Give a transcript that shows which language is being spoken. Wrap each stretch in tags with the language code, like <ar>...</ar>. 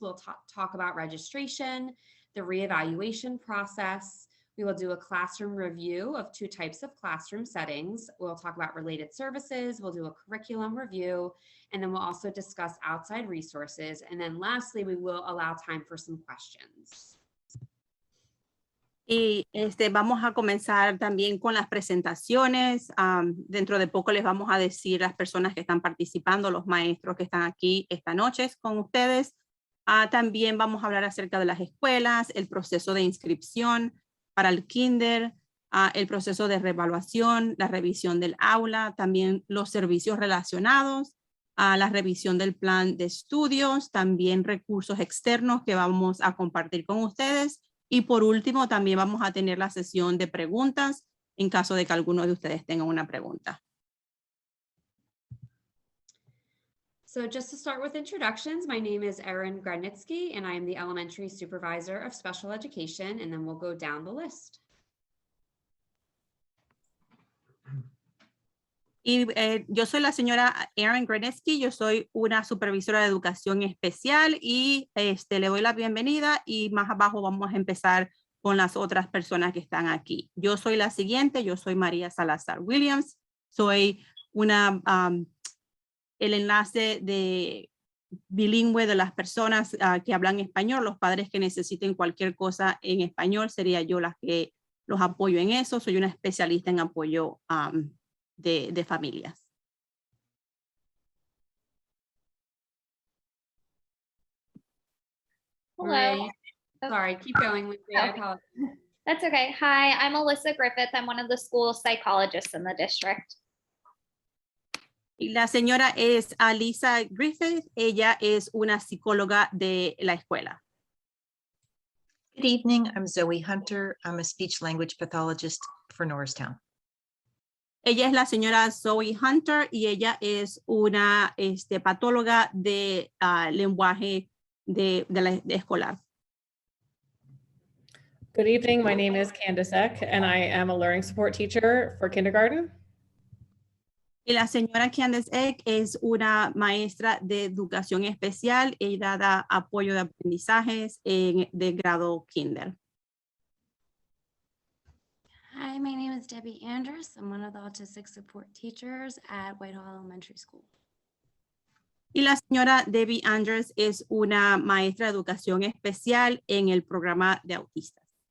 <en>We'll talk about registration, the reevaluation process. We will do a classroom review of 2 types of classroom settings. We'll talk about related services. We'll do a curriculum review, and then we'll also discuss outside resources. And then lastly, we will allow time for some questions.</en> <es>Y vamos a comenzar también con las presentaciones. Dentro de poco les vamos a decir las personas que están participando, los maestros que están aquí esta noche con ustedes. También vamos a hablar acerca de las escuelas, el proceso de inscripción para el kinder, el proceso de reevaluación, la revisión del aula, también los servicios relacionados, la revisión del plan de estudios, también recursos externos que vamos a compartir con ustedes. Y por último, también vamos a tener la sesión de preguntas en caso de que alguno de ustedes tenga una pregunta.</es> <en>So just to start with introductions, my name is Erin Gradnitsky, and I am the Elementary Supervisor of Special Education, and then we'll go down the list.</en> <es>Y yo soy la señora Erin Gradnitsky, yo soy una supervisora de educación especial y le doy la bienvenida, y más abajo vamos a empezar con las otras personas que están aquí. Yo soy la siguiente, yo soy María Salazar Williams, soy el enlace de bilingüe de las personas que hablan español. Los padres que necesiten cualquier cosa en español, sería yo la que los apoyo en eso. Soy una especialista en apoyo de familias.</es> <en>Hello. Maria, sorry, keep going with me. I apologize. That's okay. Hi, I'm Alyssa Griffith. I'm one of the school psychologists in the district.</en> <es>Y la señora es Alisa Griffith. Ella es una psicóloga de la escuela.</es> <en>Good evening, I'm Zoe Hunter. I'm a speech language pathologist for Norristown.</en> <es>Ella es la señora Zoe Hunter y ella es una patóloga de lenguaje de escolar.</es> <en>Good evening. My name is Candace Eck, and I am a learning support teacher for kindergarten.</en> <es>Y la señora Candace Eck es una maestra de educación especial. Ella da apoyo de aprendizajes de grado kinder.</es> <en>Hi, my name is Debbie Andrus. I'm one of the autistic support teachers at Whitehall Elementary School.</en> <es>Y la señora Debbie Andrus es una maestra de educación especial en el programa de autistas.</es>